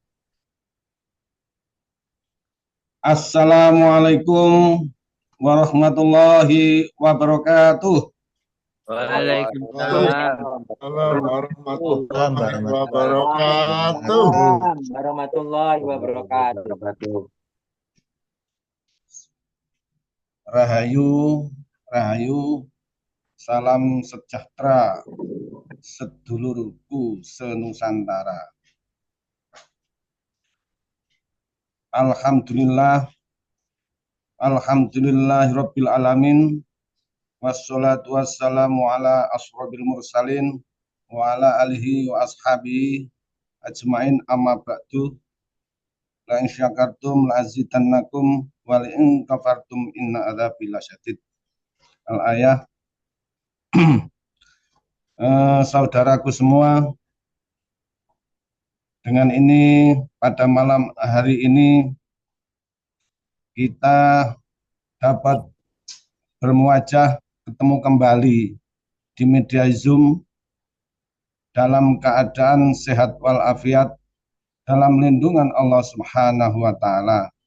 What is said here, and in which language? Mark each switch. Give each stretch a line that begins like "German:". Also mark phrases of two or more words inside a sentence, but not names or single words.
Arabic: السلام عليكم ورحمة الله وبركاته. Waalaikumsalam Waalaikumsalam Warahmatullahi warahmatullahi ورحمة الله وبركاته.
Javanese: Rahayu, rahayu,
Indonesian: salam sejahtera
Javanese: sedulurku senusantara.
Arabic: Alhamdulillah, الحمد لله رب العالمين. والصلاة والسلام على أشرف المرسلين وعلى آله وأصحابه أجمعين أما بعد. لئن شكرتم لأزيدنكم ولئن كفرتم إن عذابي لشديد. Al-ayah.
Indonesian: Saudaraku semua, dengan ini pada malam hari ini kita dapat bermuajah ketemu kembali di media Zoom dalam keadaan sehat walafiat dalam lindungan Allah
Arabic: سبحانه وتعالى.